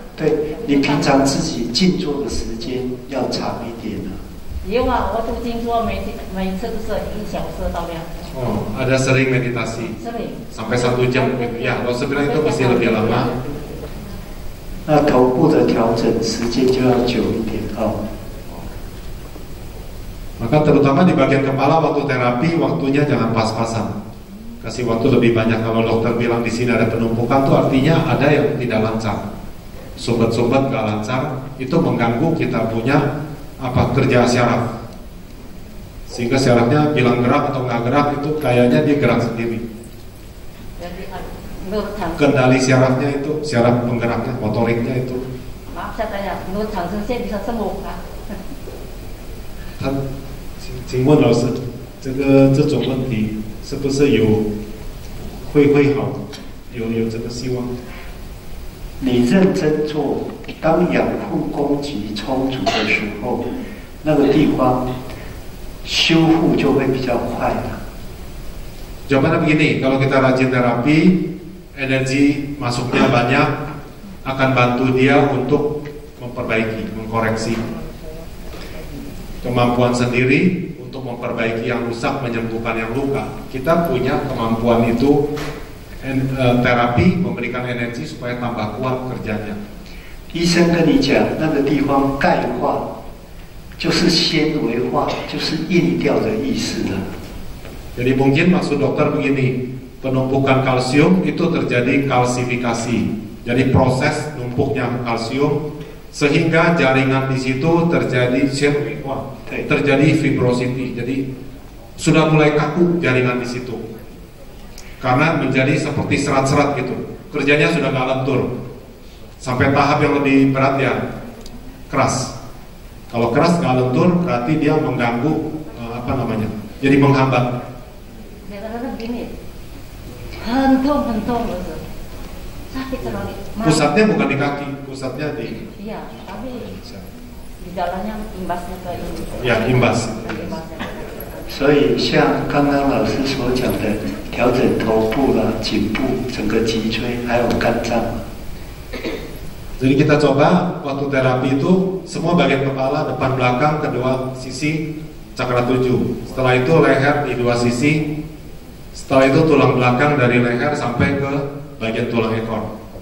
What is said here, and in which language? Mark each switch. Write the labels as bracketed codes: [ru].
[zh] 对你平常自己静坐的时间要长一点呢。有啊，我读经说每次都是1小时到2小时。 [id] Oh, ada sering meditasi sering. sampai 1 jam gitu ya. Kalau saya bilang itu mesti lebih lama. 那头部的调整时间就要久一点哦。 Maka terutama di bagian kepala waktu terapi waktunya jangan pas-pasan. Kasih waktu lebih banyak. Kalau dokter bilang di sini ada penumpukan tuh artinya ada yang tidak lancar. Sumbat-sumbat nggak lancar, itu mengganggu kita punya kerja syaraf. sehingga syarafnya bilang gerak atau nggak gerak itu kayaknya dia gerak sendiri. Jadi menurut Kendali syarafnya itu, syaraf penggeraknya, motoriknya itu. Maaf saya tanya, menurut Kang Sensei bisa sembuh kah? [zh] 请问老师，这种问题是不是会好？有这个希望？你认真做，当养护供给充足的时候，那个地方修复就会比较快了。 [id] Jawabannya begini, kalau kita rajin terapi, energi masuknya banyak, akan bantu dia untuk memperbaiki, mengkoreksi kemampuan sendiri untuk memperbaiki yang rusak, menyembuhkan yang luka. Kita punya kemampuan itu, terapi memberikan energi supaya tambah kuat kerjanya. [zh] 医生跟你讲，那个地方钙化，就是纤维化，就是硬掉的意思了。 [id] Jadi mungkin maksud dokter begini, penumpukan kalsium itu terjadi kalsifikasi. Jadi proses numpuknya kalsium sehingga jaringan di situ terjadi terjadi fibrosity. Jadi sudah mulai kaku jaringan di situ. Karena menjadi seperti serat-serat gitu. Kerjanya sudah nggak lentur. Sampai tahap yang lebih berat ya keras. Kalau keras nggak lentur berarti dia mengganggu jadi menghambat. Begini, hentung sakit sekali. Pusatnya bukan di kaki, pusatnya di. Iya, tapi di jalannya imbasnya ke ini. Ya, imbas. [zh] 所以像刚刚老师所讲的，调整头部啦、颈部、整个脊椎，还有肝脏。 [id] Jadi kita coba waktu terapi itu semua bagian kepala, depan belakang, kedua sisi cakra 7. Setelah itu leher di dua sisi. Setelah itu tulang belakang dari leher sampai ke bagian tulang ekor.